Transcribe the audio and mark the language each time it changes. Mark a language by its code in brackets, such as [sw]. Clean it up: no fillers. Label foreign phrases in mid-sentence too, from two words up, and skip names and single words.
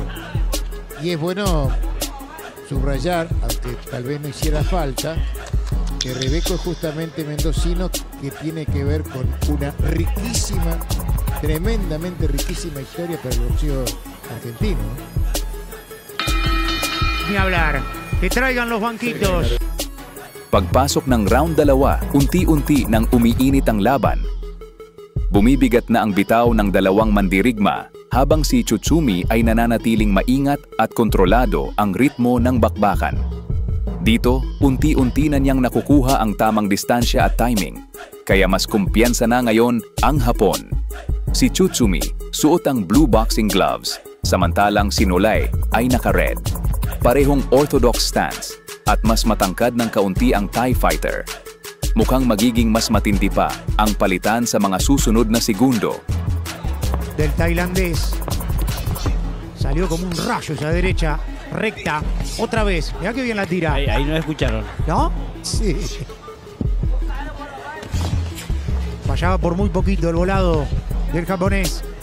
[es] Y es bueno subrayar, aunque tal vez no hiciera falta, que Rebeco es justamente mendocino, que tiene que ver con una riquísima, tremendamente riquísima historia para el boxeo argentino. Ni hablar. Que traigan los banquitos. [tl] Pagpasok ng round 2, unti-unti nang umiinit ang laban. Bumibigat na ang bitaw ng dalawang mandirigma habang si Tsutsumi ay nananatiling maingat at kontrolado ang ritmo ng bakbakan. Dito, unti-unti na niyang nakukuha ang tamang distansya at timing, kaya mas kumpiyansa na ngayon ang Hapon. Si Tsutsumi suot ang [en] blue boxing gloves, [tl] samantalang si Nolay ay naka-red. Parehong [en] orthodox stance [tl] at mas matangkad ng kaunti ang [en] Thai fighter. [tl] Mukhang magiging mas matindi pa ang palitan sa mga susunod na segundo. [es] Del tailandés. Salió como un rayo esa derecha, recta. Otra vez. Mirá que bien la tira. Ahí no escucharon. ¿No? Sí. Fallaba por muy poquito el volado del japonés.